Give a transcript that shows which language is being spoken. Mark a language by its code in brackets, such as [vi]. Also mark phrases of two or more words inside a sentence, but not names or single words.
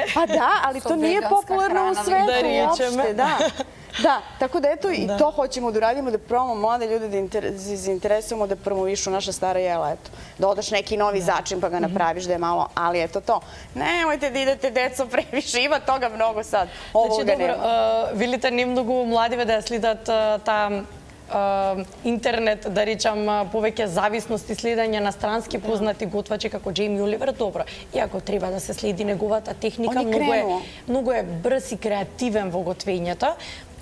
[sr] Pa da, ali to nije popularno u svetu uopšte. Da, tako da eto i to hoćemo da uradimo, da probamo mlade ljude da zainteresujemo da promovišu naša stara jela. Da odaš neki novi začin pa ga napraviš da je malo, ali eto to. Nemojte da idete, deco, previše, ima toga mnogo sad. Ovoga nema. [mk] Видите, не многу младиве да следат таа интернет, да речам, повеќе зависност и следење на странски познати готвачи како Джейми Оливер, добро. Иако треба да се следи неговата техника, многу е брз и креативен во готвењето.